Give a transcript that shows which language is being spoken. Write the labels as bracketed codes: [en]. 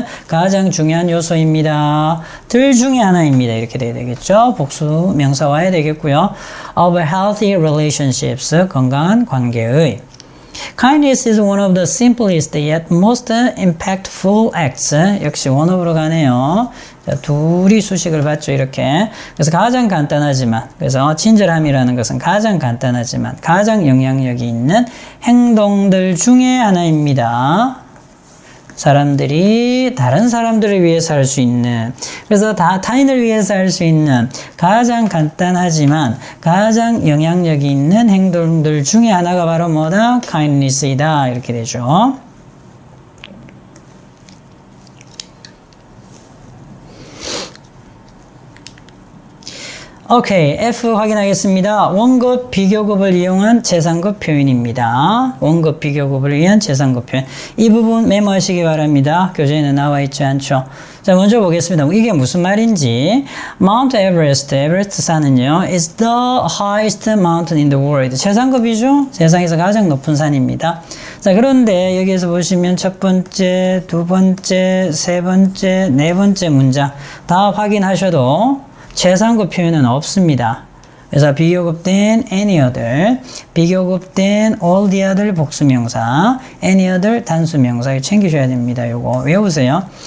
[ko] 가장 중요한 요소입니다. 들 중에 하나입니다. 이렇게 돼야 되겠죠. 복수 명사 와야 되겠고요. [en] Of healthy relationships, [ko] 건강한 관계의. [en] Kindness is one of the simplest yet most impactful acts. [ko] 역시 one of로 가네요. 자, 둘이 수식을 받죠, 이렇게. 그래서 가장 간단하지만, 그래서 친절함이라는 것은 가장 간단하지만, 가장 영향력이 있는 행동들 중에 하나입니다. 사람들이 다른 사람들을 위해서 할 수 있는, 그래서 타인을 위해서 할 수 있는 가장 간단하지만 가장 영향력이 있는 행동들 중에 하나가 바로 뭐다? kindness이다. 이렇게 되죠. 오케이, F 확인하겠습니다. 원급 비교급을 이용한 최상급 표현입니다. 원급 비교급을 위한 최상급 표현. 이 부분 메모하시기 바랍니다. 교재에는 나와 있지 않죠. 자, 먼저 보겠습니다. 이게 무슨 말인지. [en] Mount Everest, [ko] 에베레스트 산은요, [en] is the highest mountain in the world. [ko] 최상급이죠? 세상에서 가장 높은 산입니다. 자, 그런데 여기에서 보시면 첫 번째, 두 번째, 세 번째, 네 번째 문장 다 확인하셔도 최상급 표현은 없습니다. 그래서 비교급된 any other, 비교급된 all the other 복수명사, any other 단수명사 챙기셔야 됩니다. 요거 외우세요.